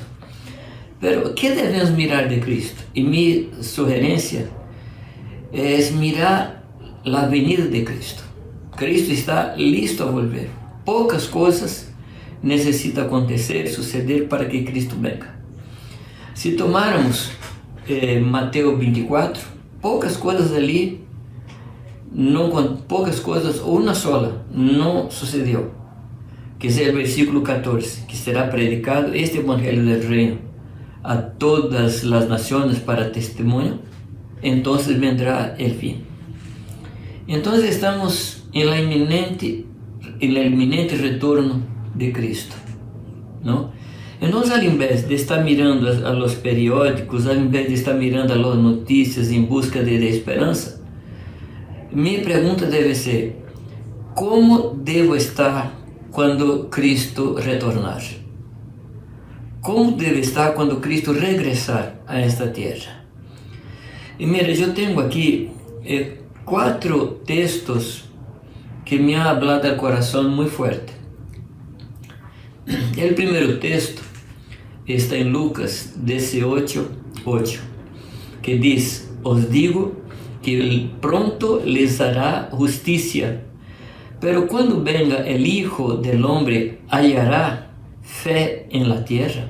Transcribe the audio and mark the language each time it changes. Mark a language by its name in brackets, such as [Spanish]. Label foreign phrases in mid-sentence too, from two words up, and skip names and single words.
[Spanish] Pero, ¿qué debemos mirar de Cristo? Y mi sugerencia es mirar la venida de Cristo. Cristo está listo a volver. Pocas cosas necesitan acontecer, suceder para que Cristo venga. Si tomáramos Mateo 24, [Portuguese] poucas coisas ali, poucas coisas, ou uma sola, não sucedeu. Que é o versículo 14, que será predicado este evangelho [Spanish] del reino [Portuguese] a todas as nações para testemunho, então [Spanish] vendrá el [Portuguese] fim. Então estamos em el iminente retorno de Cristo, não? Então, ao invés de estar [Spanish] mirando a los periódicos, [Portuguese] ao invés de estar [Spanish] mirando a las notícias [Portuguese] em busca de esperança, minha pergunta deve ser: como devo estar quando Cristo retornar? Como deve estar quando Cristo regressar a esta terra? [Spanish] E mira, [Portuguese] eu tenho aqui 4 textos que [Spanish] me han hablado al corazón muy fuerte. El primer texto está en Lucas 18:8, que dice: os digo que pronto les hará justicia, pero cuando venga el Hijo del Hombre, hallará fe en la tierra.